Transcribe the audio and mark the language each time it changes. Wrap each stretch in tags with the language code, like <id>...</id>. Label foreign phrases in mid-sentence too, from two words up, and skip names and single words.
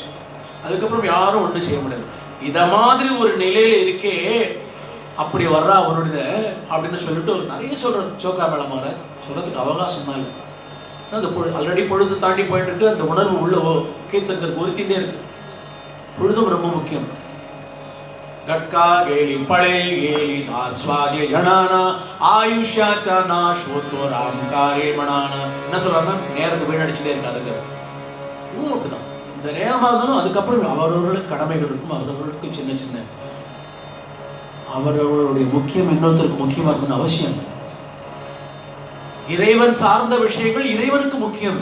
<ta>அதுக்கப்புறம் யாரும் ஒன்றும் செய்ய முடியாது. இத மாதிரி ஒரு நிலையில இருக்கே, அப்படி வர்றா அவனுடைய அப்படின்னு சொல்லிட்டு நிறைய சொல்ற. சோக்கா மேளமாற சொல்றதுக்கு அவகாசம் தான் இல்லை. அந்த ஆல்ரெடி பொழுது தாண்டி போயிட்டு இருக்கு. அந்த உணர்வு உள்ளவோ கீர்த்தங்கள் உறுத்திட்டே இருக்கு. பொழுதும் ரொம்ப முக்கியம்.</ta> <mr>गटका गेली पळेल गेली दास्वादे जनाना आयुष्याचा नाश होतो रामकारे म्हणाना.</mr> <ta>என்ன சொல்றாங்க? நேரத்தை வீணடிச்சுட்டே இருக்கு. அதுக்கு இதுவும் அப்படிதான். இந்த நேரமாக இருந்தாலும் அதுக்கப்புறம் அவரவர்களுக்கு கடமைகள் இருக்கும். அவரவர்களுக்கு சின்ன சின்ன அவரவர்களுடைய முக்கியம் இன்னொருத்தருக்கு முக்கியமா இருக்குன்னு அவசியம் இல்லை. இறைவன் சார்ந்த விஷயங்கள் இறைவனுக்கு முக்கியம்.</ta>